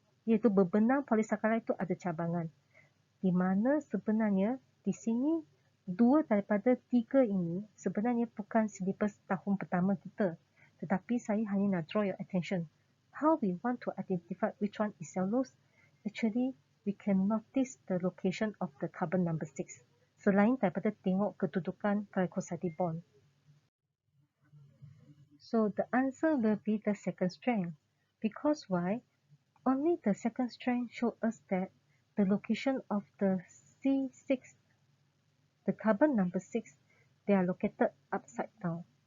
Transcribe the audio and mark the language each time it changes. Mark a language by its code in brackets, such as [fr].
[ms] Iaitu berbenang polysaccharide itu ada cabangan. Di mana sebenarnya di sini dua daripada tiga ini sebenarnya bukan silibus tahun pertama kita. Tetapi saya hanya nak [en] draw your attention. How we want to identify which one is cellulose? Actually, we can notice the location of the carbon number 6. [ms] Selain daripada tengok kedudukan glycoside bond. [en] So the answer will be the second strand. Because why? Only the second strand show us that the location of the C6, the carbon number 6, they are located upside down.